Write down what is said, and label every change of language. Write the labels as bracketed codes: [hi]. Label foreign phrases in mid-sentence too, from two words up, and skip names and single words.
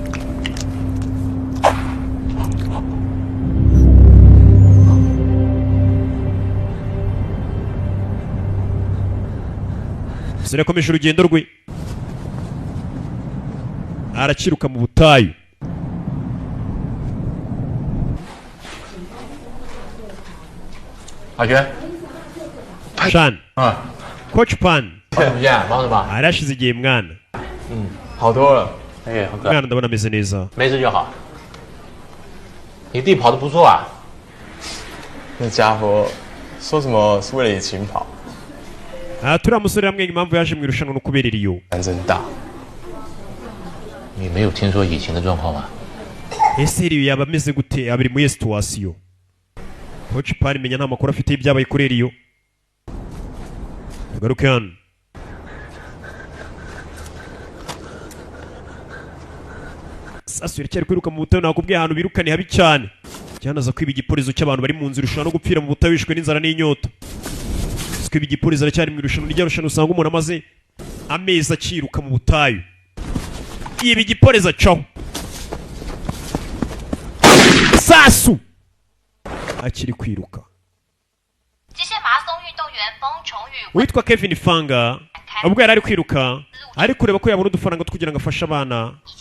[rw] Sirakomeje urugendo rwe arakiruka mu butayu Shan Coach Pan [zh] 怎么样？忙什么？ [rw] arashize igihe mwana [zh] 好多了。哎，很可爱。 [rw] mwana ndabona ameze neza [zh] 没事就好。你弟跑得不错啊。那家伙说什么是为了你勤跑。 [rw] turiya musore hamwe impamvu yaje mu irushanwa no kubera iriyo [zh] 胆真大。你没有听说以前的状况吗？ [rw] ese iriyo yaba ameze gute abiri muri situwasiyo Coach Pan menya nta makuru afite y'ibyabaye kuri iriyo garuke hano sasu iracyari kwiruka mu butayu nakubwiye ahantu birukane habi cyane cyanaza kwiba igipurizo cy'abantu bari mu nzira ushobora no gupfira mu butayu wishwe n'inzara n'inyota kwiba igipurizo aracyari mu irushanwa rijya rushanwa usanga umuntu amaze amezi akiruka mu butayu ibi igipurizo acaho sasu akiri kwiruka witwa Kevin Fanga ubwo yari ari kwiruka ari kureba ko yabona udufaranga kugira ngo afashe abana